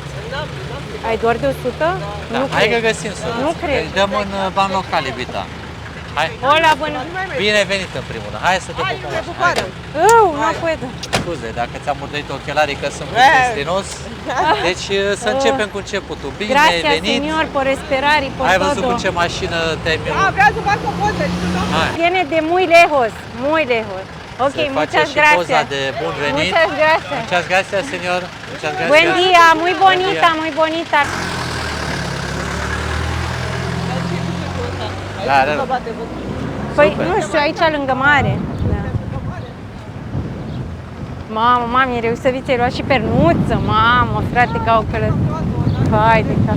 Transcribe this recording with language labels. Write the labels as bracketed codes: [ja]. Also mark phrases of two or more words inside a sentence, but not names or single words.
[ro] Ai doar de 100? Da, Nu hai cred. că găsim să Nu cred. Îi dăm în bani local, iubita. Hai. Hola, bună! Bine venit în primul rând. Hai să te pupăm. Hai. Nu pot. Scuze, dacă ți-am urdit ochelarii că sunt puțin strinos. Deci să începem cu începutul. Bine [es] Gracias, [ro] venit. [es] señor, por esperar y por [ro] Ai văzut [es] todo. [ro] cu ce mașină te-ai minut? Vreau să fac o poză. Hai. [es] Viene de muy lejos, muy lejos. [ro] Ok, Se face [es] muchas [ro] și poza [es] gracias. [ro] de bun venit. [es] Muchas gracias. Muchas gracias, señor. Muchas gracias. Buen día, muy Buen bonita, día. muy bonita. [ro] Da. Păi, nu știu, aici lângă mare. Da. Mamă, mami, e reușit să vii, ți-ai luat și pernuță, mamă, frate, ca o călătorie. Hai de cap.